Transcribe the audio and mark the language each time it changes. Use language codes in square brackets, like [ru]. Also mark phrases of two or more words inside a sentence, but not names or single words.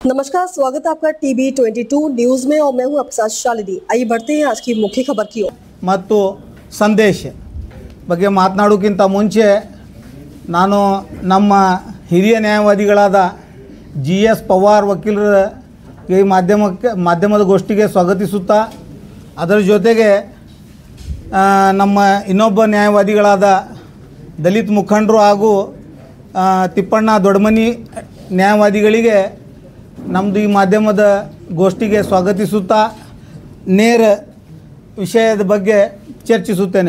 [hi] नमस्कार, स्वागत है आपका टीवी 22 न्यूज में और मैं हूं आपके साथ शालिनी। आइए बढ़ते हैं आज की मुख्य खबर की ओर। [kn] ಮತ್ತು ಸಂದೇಶ ಬಗ್ಗೆ ಮಾತನಾಡೋಕ್ಕಿಂತ ಮುಂಚೆ ನಾನು ನಮ್ಮ ಹಿರಿಯ ನ್ಯಾಯವಾದಿಗಳಾದ GS ಪವಾರ್ ವಕೀಲರಿಗೆ ಮಾಧ್ಯಮದ ಗೋಷ್ಠಿಗೆ ಸ್ವಾಗತಿಸುತ್ತಾ ಅದರ ಜೊತೆಗೆ ನಮ್ಮ ಇನ್ನೊಬ್ಬ ನ್ಯಾಯವಾದಿಗಳಾದ ದಲಿತ ಮುಖಂಡರು ಹಾಗೂ ತಿಪ್ಪಣ್ಣ ದೊಡ್ಡಮನಿ ನ್ಯಾಯವಾದಿಗಳಿಗೆ ನಮ್ಮದು ಈ ಮಾಧ್ಯಮದ ಗೋಷ್ಠಿಗೆ ಸ್ವಾಗತಿಸುತ್ತಾ ನೇರ ವಿಷಯದ ಬಗ್ಗೆ ಚರ್ಚಿಸುತ್ತೇನೆ.